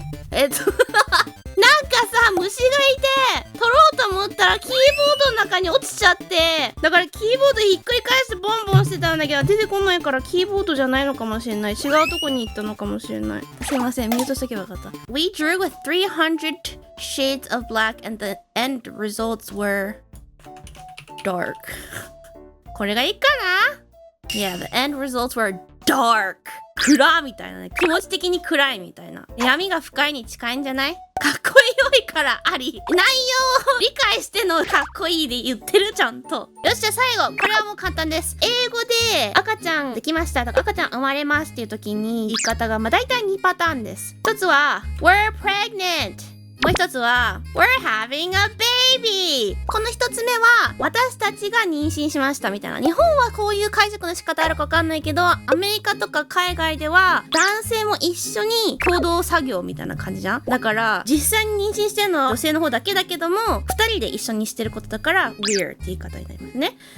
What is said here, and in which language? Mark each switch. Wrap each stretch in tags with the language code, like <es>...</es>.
<ja>なんかさ、虫がいて、取ろうと思ったらキーボードの中に落ちちゃって、だからキーボードひっくり返してボンボンしてたんだけど、出てこないからキーボードじゃないのかもしれない。違うとこに行ったのかもしれない。すいません、ミュートしとけばよかった。</ja> <en>We drew with 300 shades of black and the end results were dark.</en> <ja>これがいいかな？</ja> <en>Yeah, the end results were dark.</en> <ja>暗みたいなね。気持ち的に暗いみたいな。闇が深いに近いんじゃない？かっこよいからあり。内容を理解してのかっこいいで言ってるちゃんと。よし、じゃあ最後。これはもう簡単です。英語で赤ちゃんできましたとか赤ちゃん生まれますっていう時に言い方が大体2パターンです。一つは</ja> <en>We're pregnant。</en> <ja>もう一つは</ja> <en>We're having a baby。</en> <ja>この一つ目は私たちが妊娠しましたみたいな。日本はこういう解釈の仕方あるかわかんないけど、アメリカとか海外では男性も一緒に共同作業みたいな感じじゃん。だから実際に妊娠してるのは女性の方だけだけども、二人で一緒にしてることだから We're って言い方になりますね。</ja>